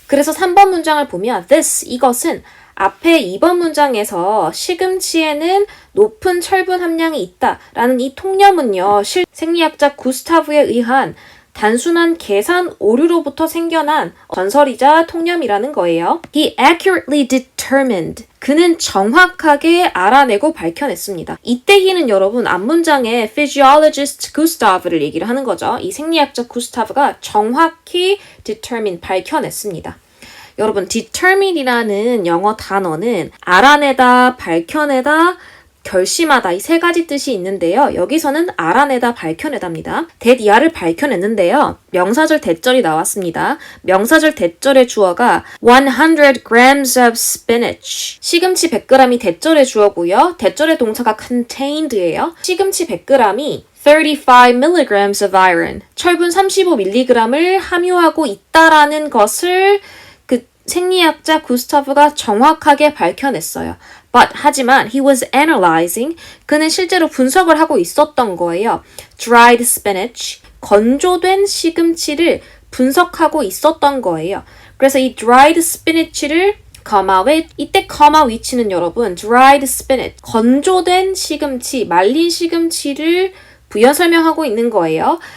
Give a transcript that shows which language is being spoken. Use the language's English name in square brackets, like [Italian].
[Korean] 그래서 3번 문장을 보면 이것은 앞에 2번 문장에서 시금치에는 높은 철분 함량이 있다라는 이 통념은요, 생리학자 구스타브에 의한 단순한 계산 오류로부터 생겨난 전설이자 통념이라는 거예요. [English] He accurately determined. [Korean] 그는 정확하게 알아내고 밝혀냈습니다. 이때 he는 여러분, 앞문장에 physiologist Gustav를 얘기를 하는 거죠. 이 생리학자 구스타브가 정확히 determine, 밝혀냈습니다. 여러분, determine이라는 영어 단어는 알아내다, 밝혀내다, 결심하다 이 세 가지 뜻이 있는데요. 여기서는 알아내다, 밝혀내다입니다. 대디아를 밝혀냈는데요. 명사절 대절이 나왔습니다. 명사절 대절의 주어가 [English] 100 grams of spinach. [Korean] 시금치 100g이 대절의 주어고요. 대절의 동사가 contained예요. 시금치 100g이 [English] 35mg of iron. [Korean] 철분 35mg을 함유하고 있다라는 것을 그 생리학자 구스타프가 정확하게 밝혀냈어요. [English] 하지만 he was analyzing. [Korean] 그는 실제로 분석을 하고 있었던 거예요. [English] dried spinach. [Korean] 건조된 시금치를 분석하고 있었던 거예요. 그래서 이 [English] dried spinach [Korean] 를 이때 comma 위치는 여러분 dried spinach. 건조된 시금치, 말린 시금치를 부연 설명하고 있는 거예요.